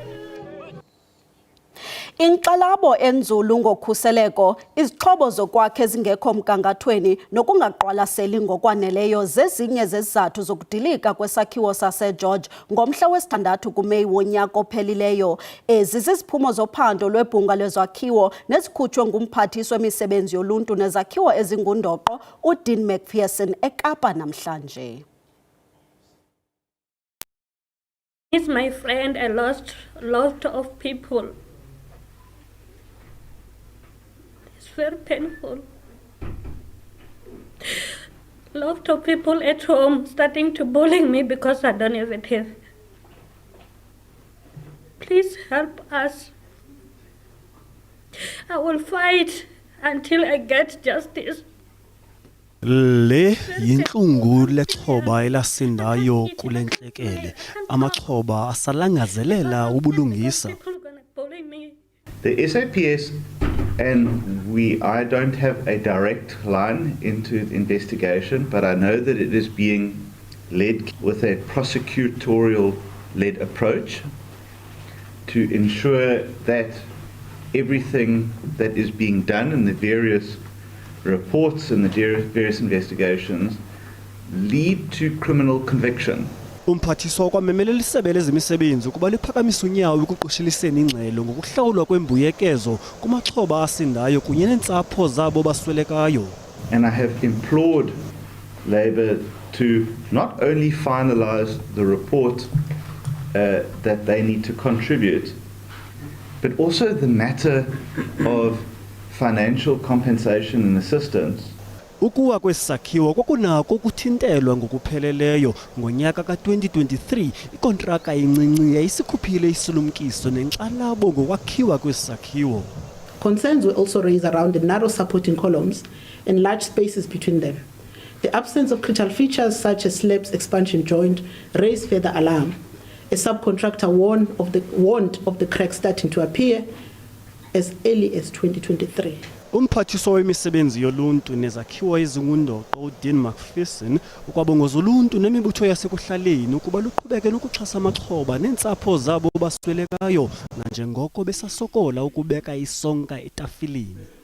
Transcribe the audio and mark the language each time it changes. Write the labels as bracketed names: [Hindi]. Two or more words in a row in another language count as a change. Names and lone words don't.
[Xhosa] Inkxalabo enzulu ngokhuseleko, izixhobo zokwakha ezingekho mgangathweni nokungaqwalaseli ngokwaneleyo zezinye zezizathu zokudilika kwesakhiwo saseGeorge ngomhla wesi-6 kuMeyi wonyaka ophelileyo. Ezi ziziphumo zophando lweBhunga lweZakhiwo nezikhutshwe nguMphathiswa wemisebenzi yoluntu nezakhiwo ezingundoqo uDean McPherson eKapa namhlanje. [English] He's my friend. I lost a lot of people. Very painful. A lot of people at home starting to bully me because I don't have a teeth. Please help us. I will fight until I get justice. [Xhosa] Le yinhlungu lexhoba elasindayo kulenhlekele. Amaxhoba asalangazelela ubulungisa. [English] The SAPS and I don't have a direct line into the investigation, but I know that it is being led with a prosecutorial-led approach to ensure that everything that is being done in the various reports and the various investigations lead to criminal conviction. [Xhosa] Umphathiswa kwamemelela isebe lezemisebenzi ukuba liphakamise unyawo ekuqosheliseni ingxelo ngokuhlawulwa kwembuyekezo kumaxhoba asindayo kunye neentsapho zabo baswelekayo. [English] And I have implored Labour to not only finalise the report that they need to contribute, but also the matter of financial compensation and assistance. [Xhosa] Ukuwa kwesakhiwo kwakunako ukuthintelwa ngokupheleleyo ngonyaka ka-2023 ikontraka encinci yayisikhuphile isilumkiso nenkxalabo ngokwakhiwa kwesakhiwo. [English] Concerns were also raised around the narrow supporting columns and large spaces between them. The absence of critical features such as slabs expansion joint raised further alarm. A subcontractor warned of the cracks starting to appear as early as 2023. [Xhosa] Umphathiswa wemisebenzi yoluntu nezakhiwo ezingundoqo uDean McPherson ukwabongoza uluntu nemibutho yasekuhlaleni ukuba luqhubeke nokuxhasa amaxhoba neentsapho zabo baswelekayo nanjengoko besasokola ukubeka isonka etafilini.